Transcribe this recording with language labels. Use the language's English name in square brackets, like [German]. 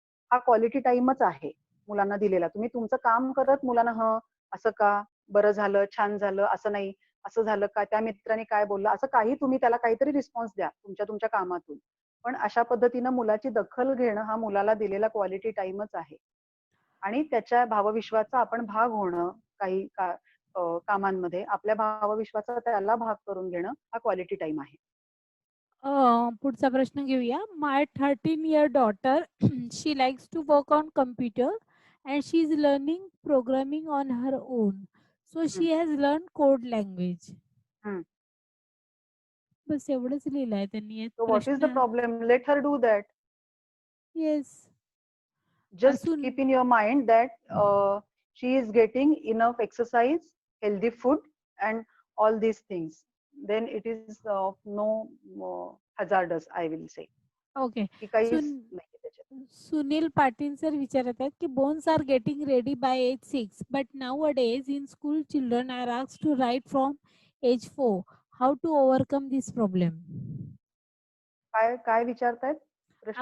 [Marathi] हा क्वालिटी टाइमच आहे मुलांना दिलेला. तुम्ही तुमचं काम करत मुलांना असं का, बरं झालं, छान झालं, असं नाही, असं झालं का, त्या मित्राने काय बोललं, असं काही तुम्ही त्याला काहीतरी रिस्पॉन्स द्या तुमच्या कामातून. पण अशा पद्धतीनं मुलाची दखल घेणं हा मुलाला दिलेला क्वालिटी टाइमच आहे. आणि त्याच्या भावविश्वाचा आपण भाग होणं, काही कामांमध्ये आपल्या भावविश्वाचा त्याला भाग करून घेणं, हा क्वालिटी टाइम आहे. पुढचा प्रश्न घेऊया. [English] My 13-year daughter she likes to work on computer and she is learning programming on her own. So she has learned code language. [Marathi] बस एवढंच लिहिलंय त्यांनी यात [English] So what is the [Marathi] प्रश्न. [English] problem? Let her do that. Yes. Just [Marathi] असून [English] keep in your mind that she is getting enough exercise, healthy food, and all these things. Then it is no hazardous, I will say. Okay. [Marathi] की काहीच नाही त्याच्यात. [English] Sunil Patil sir [Marathi] विचारत आहेत की [English] Bones are getting ready by age 6 but now days in school children are asked to write from age 4. How to overcome this problem? [Marathi] काय विचारतायत प्रश्न?